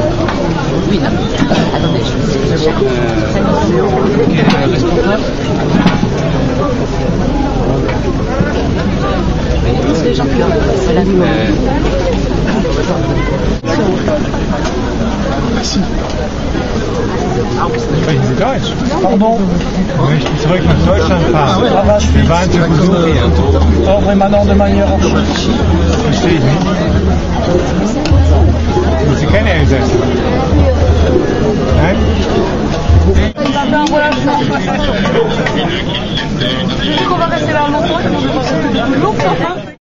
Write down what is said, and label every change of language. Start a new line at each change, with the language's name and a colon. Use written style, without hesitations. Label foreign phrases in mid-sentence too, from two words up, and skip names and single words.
French: Oui, non. Attendez, je vais quel est le responsable? Tous les gens qui ont passé la nuit. Merci.
German: Sprechen Sie Deutsch? Pardon? Ich möchte zurück nach Deutschland fahren. Wir waren zu Besuch hier. Auch immer
French: de manière
German: Verstehe ich nicht. Sie kennen Elsass? Nein?
French: On va rester là longtemps,